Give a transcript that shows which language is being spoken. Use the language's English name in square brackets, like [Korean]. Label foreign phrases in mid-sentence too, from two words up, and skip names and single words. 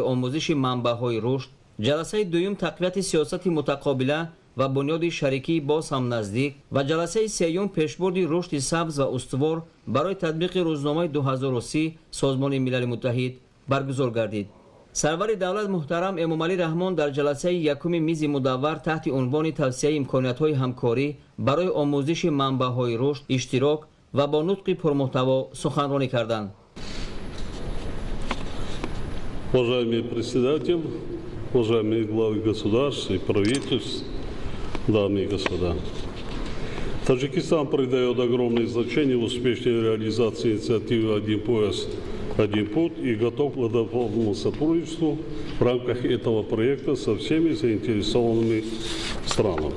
[Tajik] омӯзиши манбаъҳои рушд, ҷаласаи дуюм тақвияти сиёсати мутақобила ва бунёди шарикии боз ҳам наздик ва ҷаласаи сеюм пешбурди рушди сабз ва устувор барои татбиқи рӯзномаи 2030 Созмони Милали Муттаҳид баргузор гардид. сарвари давлат муҳтарам Эмомалӣ Раҳмон дар ҷаласаи якуми мизи мудаввар таҳти унвони тавсеяи имкониятҳои ҳамкорӣ барои омӯзиши манбаъҳои рушд иштирок ва бо нутқи пурмуҳтаво суханронӣ карданд. [Russian] Уважаемый председатель, уважаемые главы государств и правительств, дамы и господа. Таджикистан придает огромное значение успешной реализации инициативы «Один пояс, один путь» и готов к плодотворному сотрудничеству в рамках этого проекта со всеми заинтересованными странами.